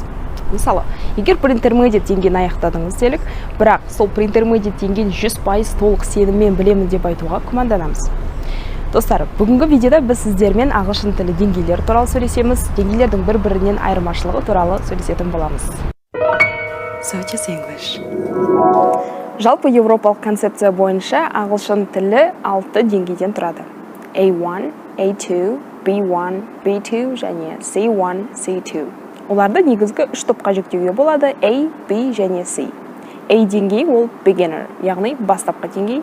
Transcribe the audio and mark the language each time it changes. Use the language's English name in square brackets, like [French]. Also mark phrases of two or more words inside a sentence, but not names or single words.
[Kazakh] Мысалы, егер pre-intermediate деңгейін аяқтадыңыз делік, бірақ сол pre-intermediate деңгейін 100% толық сеніммен білемін деп айтуға күмәнданамыз. Достар, бүгінгі видеода біз сіздермен ағылшын тілі деңгейлері туралы сөйлесеміз, деңгейлердің бір-бірінен айырмашылығы туралы сөйлесетін боламыз. [English] So just English. [Kazakh] Жалпы еуропалық концепция бойынша ағылшын тілі 6 деңгейден тұрады. A1, A2, B1, B2 және C1, C2. Оларды негізгі 3 топқа жіктеуге болады: A, B және C. A деңгейі ол beginner, яғни бастапқы деңгей.